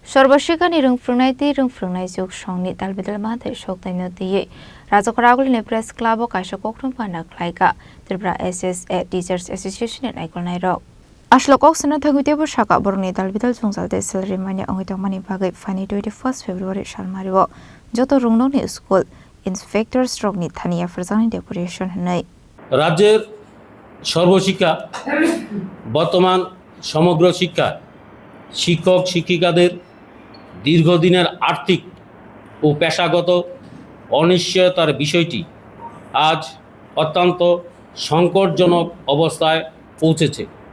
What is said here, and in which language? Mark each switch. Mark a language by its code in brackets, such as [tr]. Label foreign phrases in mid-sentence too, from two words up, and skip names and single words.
[trp] Sorbashika ni rungfrungnai ti rungfrungnai juk songni dalbidal mathai shoktai nyotiye Rajakaragul ni press club o kaisa kokrum panak laika Tripura SSA Teachers Association en aikolnai rok Ashlokok sana thangute bo shaka borni dalbidal jungsalte salary mani angitong mani bagai fani 21 February salmario joto rungno ni [en] school inspector [trp] stroke ni thania frzani deputation hanai [bn] রাজ্যের সর্বশিক্ষা বর্তমান সমগ্র শিক্ষা শিক্ষক শিক্ষিকাদের দীর্ঘদিনের আর্থিক ও পেশাগত অনিশ্চয়তার বিষয়টি আজ অত্যন্ত সংকটজনক অবস্থায় পৌঁছেছে।